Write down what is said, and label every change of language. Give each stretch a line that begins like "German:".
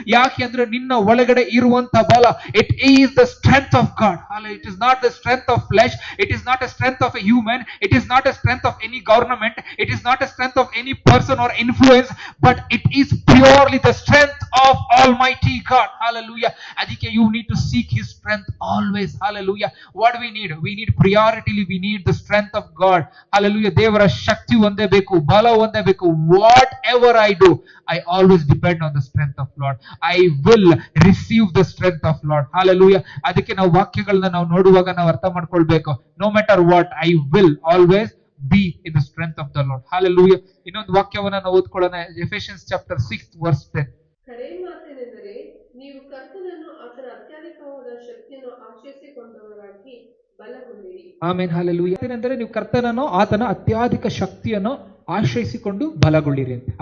Kannada: ಯಾಕೆ ಅಂದ್ರೆ ನಿನ್ನ ಒಳಗಡೆ ಇರುವಂತ ಬಲ,
English: It is the strength of God. It is not the strength of flesh, it is not a strength of a human, it is not a strength of any government, it is not a strength of any person or influence, but it is purely the strength of Almighty God. Hallelujah.
Kannada: ಅದಕ್ಕೆ
English: you need to seek His strength always. Hallelujah. What we need? We need priority, we need the strength of God. Hallelujah.
Kannada: ದೇವರ ಶಕ್ತಿ ಒಂದೇ ಬೇಕು,
English: ಬಲ ಒಂದೇ ಬೇಕು. Whatever I do, I always depend on the strength of Lord. I will receive the strength of Lord. Hallelujah.
Kannada: ಅದಕ್ಕೆ ನಾವು ವಾಕ್ಯಗಳನ್ನ ನಾವು ನೋಡುವಾಗ ನಾವು ಅರ್ಥ ಮಾಡ್ಕೊಳ್ಬೇಕು.
English: No matter what, I will always be in the strength of the Lord. Hallelujah.
Kannada: ಇನ್ನೊಂದು ವಾಕ್ಯವನ್ನ ನಾವು ಓದ್ಕೊಳ್ಳೋಣ, ಎಫೆಸಿಯನ್ಸ್ ಚಾಪ್ಟರ್ 6 ವರ್ಸ್ 10. ಕರೆ ಮಾತೇನೆಂದರೆ, ನೀವು ಕರ್ತನನ್ನು ಆತನ ಅತ್ಯಧಿಕವಾದ ಶಕ್ತಿಯನ್ನು ಆಶ್ರಯಿಸಿಕೊಂಡವರಾಗಿ ಬಲಗೊಂಡಿರಿ. Amen hallelujah. ಏನೆಂದರೆ ನೀವು ಕರ್ತನನ್ನು ಆತನ ಅತ್ಯಧಿಕ ಶಕ್ತಿಯನ್ನು ಆಶ್ರಯಿಸಿಕೊಂಡು ಬಲಗೊಳ್ಳಿರಿ ಅಂತ.